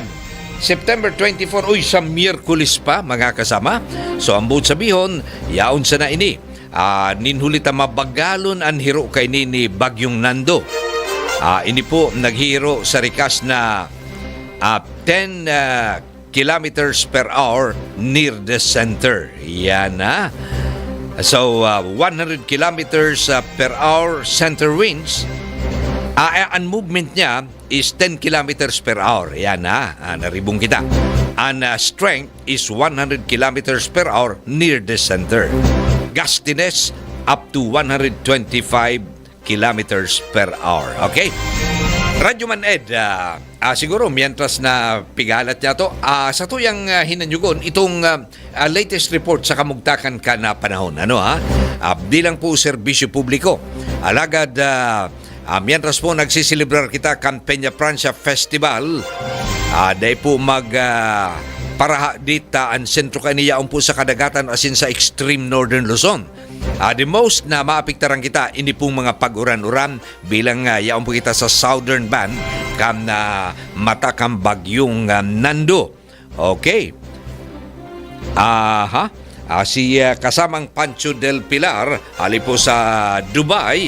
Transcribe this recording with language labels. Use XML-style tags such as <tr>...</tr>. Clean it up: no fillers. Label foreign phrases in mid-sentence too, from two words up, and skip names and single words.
<bik>September 24, sa Miyerkules pa mga kasama. So ang buot sabihon, yaon sa na ini. Ninhulita mabagalon ang hiro kay ni bagyong Nando. Ini po naghiro sa rikas na 10</bik> <en>kilometers per hour near the center.</en> <bik>Yan, ha?</bik> <en>So, 100 kilometers per hour center winds. Ang movement niya is 10 kilometers per hour.</en> <bik>Yan, ha? Naribong kita.</bik> <en>Ang strength is 100 kilometers per hour near the center. Gustiness up to 125 kilometers per hour. Okay?</en> <bik>Radyo Man Ed, siguro mientras na pigalat niya to, sa tuyang hinanyugon, itong</bik> <en>latest report</en> <bik>sa kamugtakan ka na panahon. Ano, ha? Di lang po serbisyo publiko. Alagad, mientras po nagsisilibrar kita Peña Francia Festival, dahil po paraha dita ang sentro kaniyaon po sa kadagatan asin sa</bik> <en>extreme northern</en> <bik>Luzon.</bik> <en>The most</en> <bik>na maapektaran kita ini pong mga pag-uran-uran bilang yaon po kita sa</bik> <en>southern band</en> <bik>kam na matakang bagyong Nando. Okay. Si kasamang Pancho del Pilar ali po sa Dubai.</bik>